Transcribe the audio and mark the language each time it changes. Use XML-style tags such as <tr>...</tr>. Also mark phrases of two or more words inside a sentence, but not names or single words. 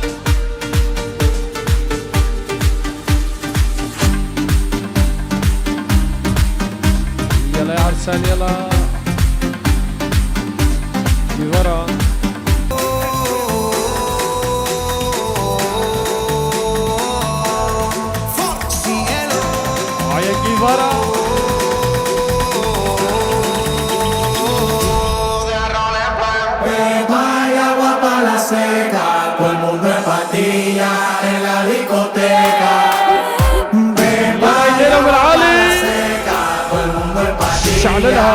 <ar>يلا يا عرسان يلا في ورا وعيا ورا</ar> <es>Hay agua para la seca, todo el mundo en patilla en la discoteca.</es> <ar>يلا بالعالي</ar> <es>Seca, todo el mundo en patilla</es> <ar>شعللها</ar>